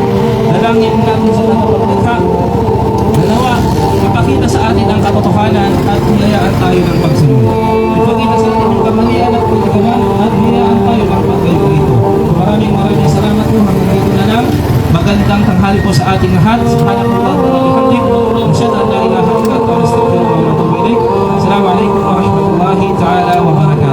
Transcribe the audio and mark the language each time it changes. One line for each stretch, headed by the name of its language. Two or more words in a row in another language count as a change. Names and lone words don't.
Filipino: Dalangin natin sa tagapaglikha. Dalawa, ipakita sa atin ang katotohanan at hiyayaan tayo ng pagsunod. Ipakita sa atin yung kamalian at pagkagawa at hiyayaan tayo ng pagkayo rito. Maraming salamat po. Hanggang dito na lang. Magandang tanghali po sa ating lahat.
Arabic: سبحان الله وبحمده. أشهد أن لا إله إلا أنت أستغفرك وأتوب إليك. السلام عليكم ورحمة الله تعالى وبركاته.